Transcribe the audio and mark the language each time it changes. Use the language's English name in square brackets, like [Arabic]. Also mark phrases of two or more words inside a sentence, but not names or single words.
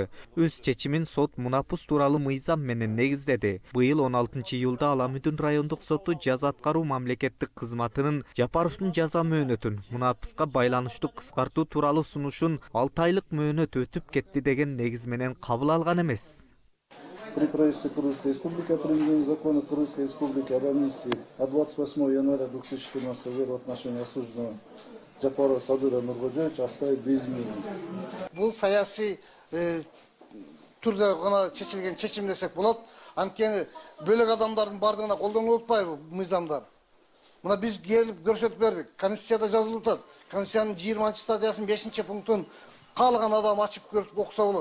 [Kyrgyz] Өз чечимин сот мунапыс тууралуу мыйзам менен негиздеди. Быйыл 16 июлда Аламүдүн райондук соту жаза аткаруу мамлекеттик кызматынын Жапаровдун жаза мөөнөтүн мунапыска байланыштуу кыскартуу тууралуу сунушун 6 айлык мөөнөт өтүп кетти деген негиз менен кабыл алган эмес. [Russian] При правительстве Кыргызской Республики о принятии закона Кыргызской Республики об амнистии от 28 января 2014 года в отношении осужденного Жапарова Садыра Нуркожоевича оставить без изменений. [Kyrgyz] Бул саясий түрдө гана чечилген чечим десек болот. Анткени бөлөк адамдардын бардыгына колдонулуп атпайбы мыйзамдар. Мына биз келип көрсөтүп бердик. Конституцияда жазылып атат. Конституциянын 20 статьясынын 5 пунктун каалаган адам ачып көрүп окуса болот.